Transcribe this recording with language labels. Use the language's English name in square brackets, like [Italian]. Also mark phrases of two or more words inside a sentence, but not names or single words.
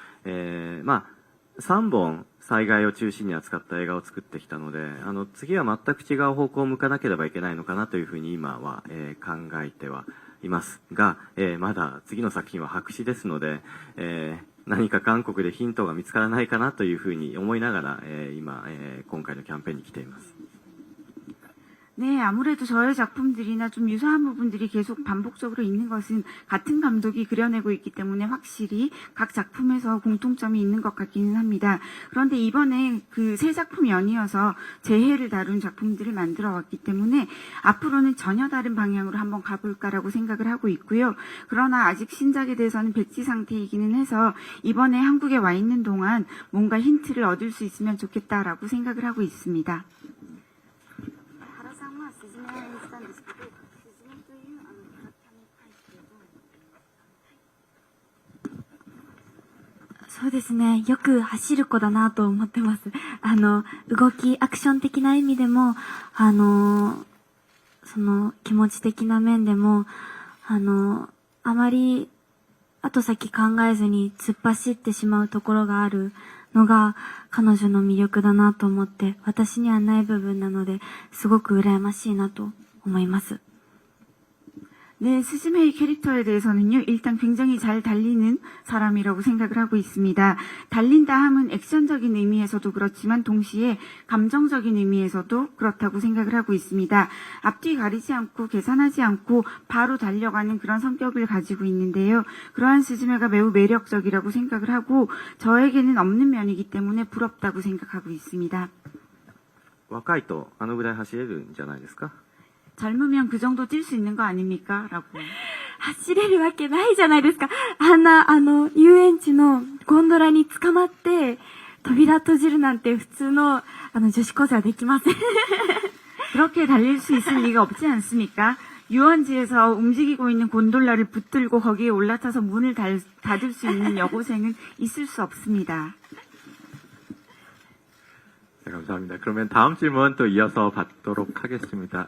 [Japanese] まあ3本災害を中心に扱った映画を作ってきたので次は全く違う方向を向かなければいけないのかなというふうに今は、考えてはいますが、まだ次の作品は白紙ですので、何か韓国でヒントが見つからないかなというふうに思いながら、今、今回のキャンペーンに来ています。 [Korean] 네, 아무래도 저의 작품들이나 좀 유사한 부분들이 계속 반복적으로 있는 것은 같은 감독이 그려내고 있기 때문에 확실히 각 작품에서 공통점이 있는 것 같기는 합니다. 그런데 이번에 그 세 작품 연이어서 재해를 다룬 작품들을 만들어 왔기 때문에 앞으로는 전혀 다른 방향으로 한번 가볼까라고 생각을 하고 있고요. 그러나 아직 신작에 대해서는 백지 상태이기는 해서 이번에 한국에 와 있는 동안 뭔가 힌트를 얻을 수 있으면 좋겠다라고 생각을 하고 있습니다. [Japanese] 原さんはスズメを演じたんですけど、スズメというキャラクターに関してどう思っていますか？そうですね。よく走る子だなと思ってます。動き、アクション的な意味でも、その気持ち的な面でも、あまり後先考えずに突っ走ってしまうところがあるのが彼女の魅力だなと思って、私にはない部分なので、すごく羨ましいなと思います。 [Korean] 네, 스즈메의 캐릭터에 대해서는요, 일단 굉장히 잘 달리는 사람이라고 생각을 하고 있습니다. 달린다 함은 액션적인 의미에서도 그렇지만 동시에 감정적인 의미에서도 그렇다고 생각을 하고 있습니다. 앞뒤 가리지 않고 계산하지 않고 바로 달려가는 그런 성격을 가지고 있는데요. 그러한 스즈메가 매우 매력적이라고 생각을 하고 저에게는 없는 면이기 때문에 부럽다고 생각하고 있습니다. [Japanese] 若いとあのぐらい走れるんじゃないですか？ [Korean] 젊으면 그 정도 뛸 수 있는 거 아닙니까? 라고. [Japanese] 走れるわけないじゃないですか。遊園地のゴンドラに捕まって、扉閉じるなんて普通の、女子高生はできません。 [Korean] 그렇게 달릴 수 있을 리가 없지 않습니까? 유원지에서 움직이고 있는 곤돌라를 붙들고 거기에 올라타서 문을 닫을 수 있는 여고생은 있을 수 없습니다. 네, 감사합니다. 그러면 다음 질문 또 이어서 받도록 하겠습니다.